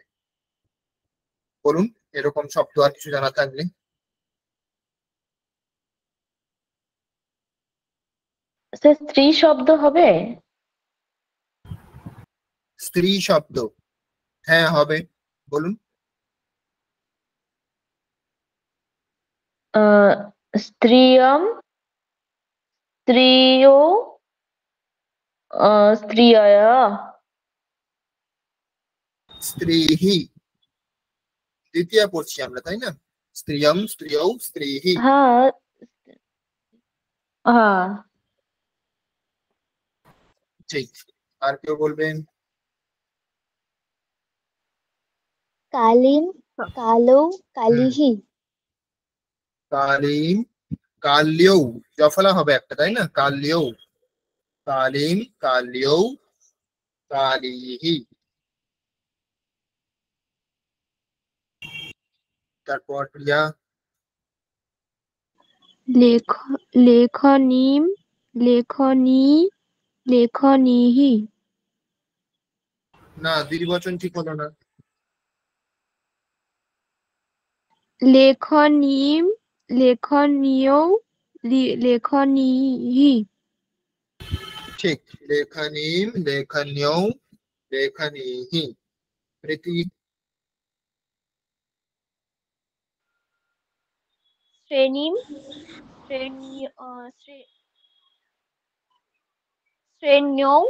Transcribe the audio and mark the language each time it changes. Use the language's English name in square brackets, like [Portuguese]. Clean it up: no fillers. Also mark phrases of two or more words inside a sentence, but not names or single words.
[Bangla] বলুন এরকম শব্দ আর কিছু জানা থাকলে। স্ত্রী শব্দ হবে? স্ত্রী শব্দ। হ্যাঁ হবে, বলুন। [Sanskrit] स्त्रियं स्त्रियो स्त्रियः [Bangla] স্ত্রীহি, দ্বিতীয় পড়ছি আমরা, তাই না? [Sanskrit] স্ত্রিয়ম স্ত্রিয়ৌ স্ত্রীহি। [Bangla] হ্যাঁ হ্যাঁ ঠিক। আর কেউ বলবেন? [Sanskrit] কালিম কালো কালিহি কালিম কাল্যৌ, [Bangla] জফলা হবে একটা, তাই না? [Sanskrit] কাল্যৌ, কালিম কাল্যৌ কালিহি। [Bangla] তারপর প্রিয়া। [Sanskrit] लेख लेखनीं लेखनी लेखनीः [Bangla] না, দ্বিবচন ঠিক হলো না। [Sanskrit] लेखनीं लेखन्यौ लेखनीः ঠিক। লেখনীম লেখন্যৌ লেখনীহি। [Bangla] প্রীতি। [Sanskrit] শ্রেণীম শ্রেণী শ্রেণ্যৌ